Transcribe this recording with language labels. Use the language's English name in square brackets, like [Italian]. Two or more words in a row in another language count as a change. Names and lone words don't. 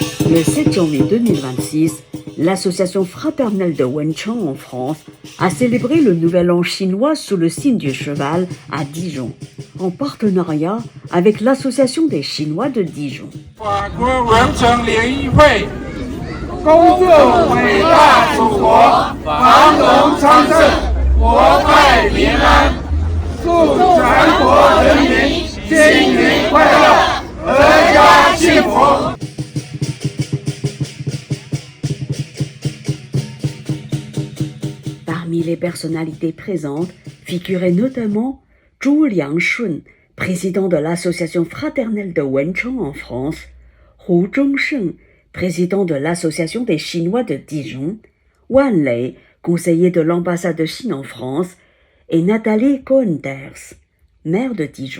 [French] Le 7 janvier 2026, l'association fraternelle de Wenchang en France a célébré le Nouvel An chinois sous le signe du cheval à Dijon, en partenariat avec l'association des Chinois de Dijon. [Chinese] 法国文成联谊会，恭祝伟大祖国繁荣昌盛，国泰民安，祝全国人民新年快乐，阖家幸福。 [French] Parmi les personnalités présentes figurait notamment Zhu Liangshun, président de l'association fraternelle de Wenchang en France, Hu Zhongsheng, président de l'association des Chinois de Dijon, Wan Lei, conseiller de l'ambassade de Chine en France, et Nathalie Cohn-Ders, maire de Dijon.